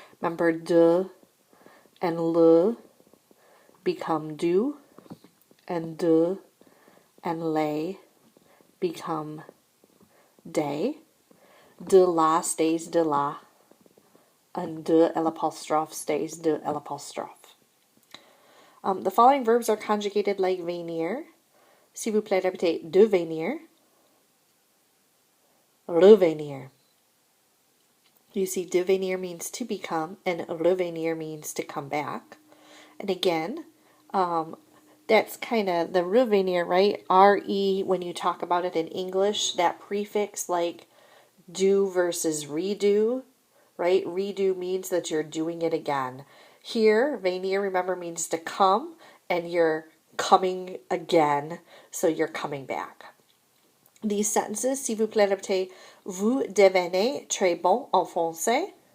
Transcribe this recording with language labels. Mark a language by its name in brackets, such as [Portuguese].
[English] Remember, de and le become du, and de and les become day. De la stays de la, and de l'apostrophe stays de l'apostrophe. The following verbs are conjugated like venir. [French] S'il vous plaît, répétez devenir, revenir. [English] You see, devenir means to become, and revenir means to come back. And again, that's kind of the revenir, right? R-E, when you talk about it in English, that prefix like do versus redo, right? Redo means that you're doing it again. Here, venir, remember, means to come, and you're coming again, so you're coming back. These sentences, [French] s'il vous plaît, répétez, vous devenez très bon en français.